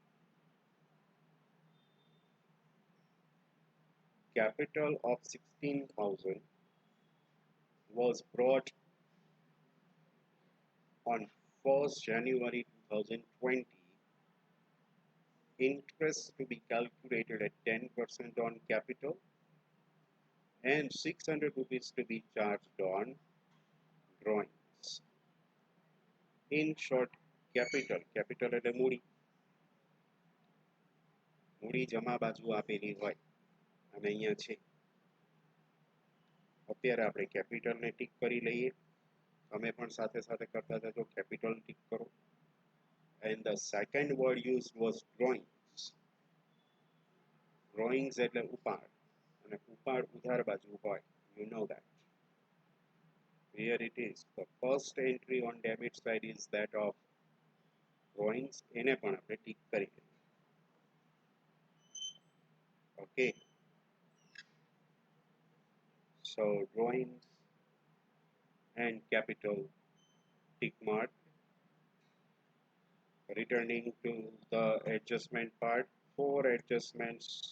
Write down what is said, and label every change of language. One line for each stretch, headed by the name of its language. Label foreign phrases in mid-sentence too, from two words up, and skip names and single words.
English: Capital of 16,000 was brought on 1st January 2020. Interest to be calculated at 10% on capital and 600 rupees to be charged on drawings. In short, capital
Gujarati: એટલે મૂડી જમા બાજુ આપેલી હોય અને અહીંયા છે. અત્યારે આપણે કેપિટલને ટીક કરી લઈએ. તમે પણ સાથે સાથે કરતા જજો, કેપિટલ ટીક કરો.
English: And the second word used was drawings.
Gujarati: Drawings એટલે ઉપાડ અને ઉપાડ ઉધાર બાજુ હોય.
English: You know that. Here it is. The first entry on debit side is that of drawings.
Gujarati: એને પણ આપણે ટીક કરી લઈએ.
English: Okay. So drawings and capital tick mark. Returning to the adjustment part, 4 adjustments.